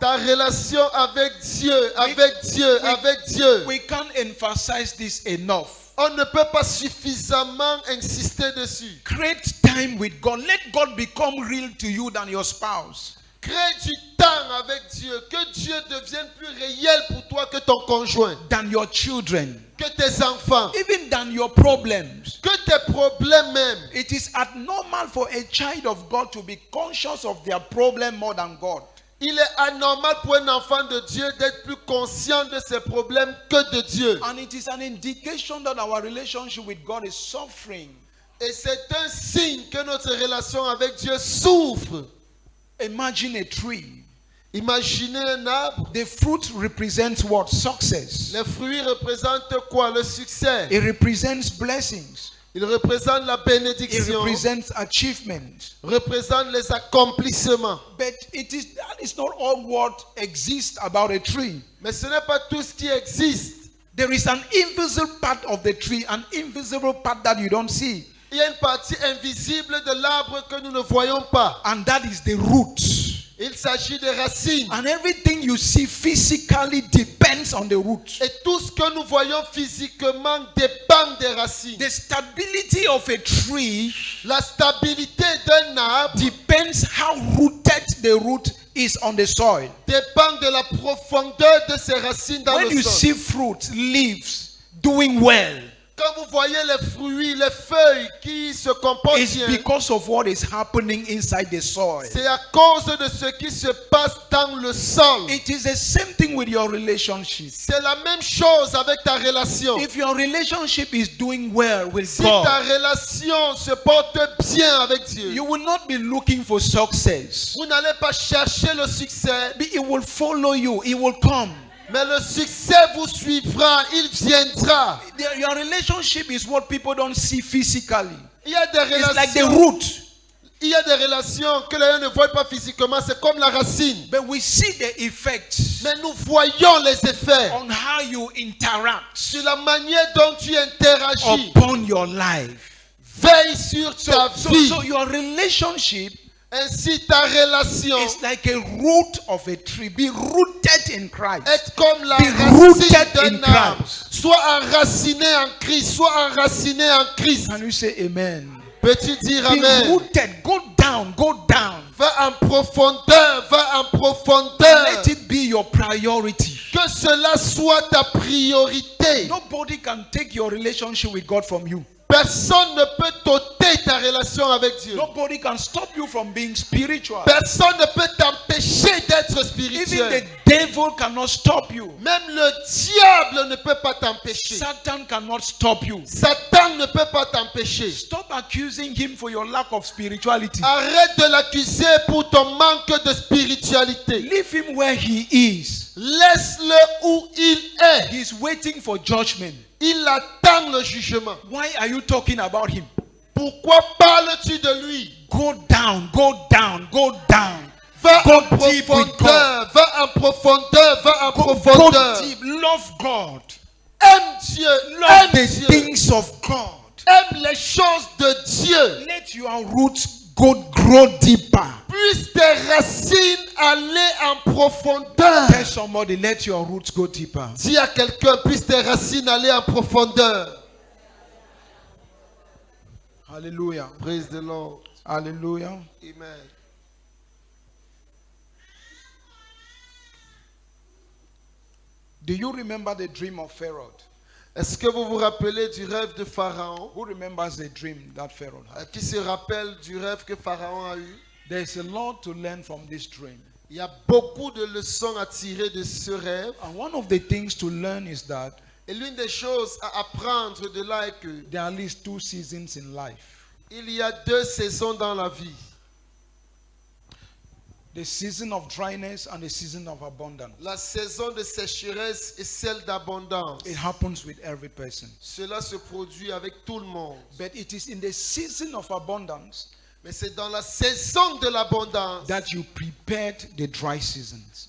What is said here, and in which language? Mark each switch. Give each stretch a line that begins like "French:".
French: Ta relation avec Dieu, avec Dieu, avec Dieu.
English: We can't emphasize this enough.
French: On ne peut pas suffisamment insister dessus.
English: Create time with God. Let God become real to you than your spouse.
French: Crée du temps avec Dieu. Que Dieu devienne plus réel pour toi que ton conjoint,
English: Than your children.
French: que tes enfants,
English: Even than your problems.
French: que tes problèmes même.
English: It is abnormal for a child of God to be conscious of their problem more than God.
French: Il est anormal pour un enfant de Dieu d'être plus conscient de ses problèmes que de Dieu.
English: And it is an indication that our relationship with God is suffering.
French: Et c'est un signe que notre relation avec Dieu souffre.
English: Imagine a tree.
French: Imaginez un arbre.
English: The fruit represents what? Success.
French: Les fruits représentent quoi? Le succès.
English: It represents blessings.
French: Il représente la
English: It
French: bénédiction.
English: represents achievement.
French: Représente les accomplissements.
English: But that is not all what exists about a tree.
French: Mais ce n'est pas tout ce qui existe.
English: There is an invisible part of the tree, an invisible part that you don't see.
French: Il y a une partie invisible de l'arbre que nous ne voyons pas.
English: And that is the roots.
French: Il s'agit des racines.
English: And everything you see physically depends on the roots.
French: Et tout ce que nous voyons physiquement dépend des racines.
English: The stability of a tree
French: La stabilité d'un arbre
English: depends how rooted the root is on the soil.
French: dépend de la profondeur de ses racines dans
English: When
French: le
English: you
French: sol.
English: see fruits, leaves doing well,
French: Quand vous voyez les fruits, les feuilles qui se comportent
English: it's
French: bien,
English: because of what is happening inside the soil.
French: c'est à cause de ce qui se passe dans le sol.
English: It is the same thing with your relationship.
French: C'est la même chose avec ta relation.
English: If your relationship is doing well with
French: Si ta
English: God,
French: relation se porte bien avec Dieu,
English: you will not be looking for success.
French: vous n'allez pas chercher le succès,
English: It will follow you. It will come.
French: mais le succès vous suivra, il viendra.
English: Your relationship is what people don't see physically.
French: Il y a des
English: It's like the
French: relations,
English: root.
French: il y a des relations que les gens ne voient pas physiquement, c'est comme la racine.
English: But we see the effects
French: Mais nous voyons les effets
English: on how you interact
French: sur la manière dont tu interagis.
English: upon your life.
French: Veille sur ta vie.
English: So your relationship
French: Ainsi ta relation
English: is like a root of a tree. Be rooted in Christ.
French: est comme la
English: Be
French: racine
English: rooted in
French: d'un arbre.
English: Christ.
French: Sois enraciné en Christ. Sois enraciné en Christ.
English: Can you say amen?
French: Peux-tu dire
English: Be
French: amen?
English: rooted. Go down. Go down.
French: Va en profondeur. Va en profondeur.
English: Let it be your priority.
French: Que cela soit ta priorité.
English: Nobody can take your relationship with God from you.
French: Personne ne peut t'ôter ta relation avec Dieu.
English: Nobody can stop you from being spiritual.
French: Personne ne peut t'empêcher d'être
English: Even
French: spirituel.
English: the devil devil cannot stop you.
French: Même le diable ne peut pas t'empêcher.
English: Satan cannot stop you.
French: Satan ne peut pas t'empêcher.
English: Stop accusing him for your lack of spirituality.
French: Arrête de l'accuser pour ton manque de spiritualité.
English: Leave him where he is.
French: Laisse-le où il est.
English: He's waiting for judgment.
French: Il attend le jugement.
English: Why are you talking about him?
French: Pourquoi parles-tu de lui?
English: Go down, go down, go down.
French: Va
English: Go
French: en
English: deep with
French: profondeur, va en profondeur, va en
English: Go
French: profondeur.
English: deep. Love God.
French: Aime Dieu,
English: Love
French: aime
English: the
French: Dieu.
English: things of God.
French: Aime les choses de Dieu.
English: Let your roots grow deeper.
French: Puisse tes racines aller en profondeur.
English: Tell somebody, let your roots go deeper.
French: Dis à quelqu'un, puisse tes racines aller en profondeur.
English: Hallelujah. Praise the Lord. Hallelujah. Amen. Do you remember the dream of Pharaoh?
French: Est-ce que vous vous rappelez du rêve de Pharaon?
English: Who remembers the dream that Pharaoh had?
French: Qui se rappelle du rêve que Pharaon a eu?
English: There's a lot to learn from this dream.
French: Il y a beaucoup de leçons à tirer de ce rêve.
English: And one of the things to learn is that
French: Et l'une des choses à apprendre de là est que
English: there are at least 2 seasons in life.
French: il y a 2 saisons dans la vie.
English: The season of dryness and the season of abundance.
French: La saison de sécheresse et celle d'abondance.
English: It happens with every person.
French: Cela se produit avec tout le monde.
English: But it is in the season of abundance
French: Mais c'est dans la saison de l'abondance
English: that you prepared the dry seasons.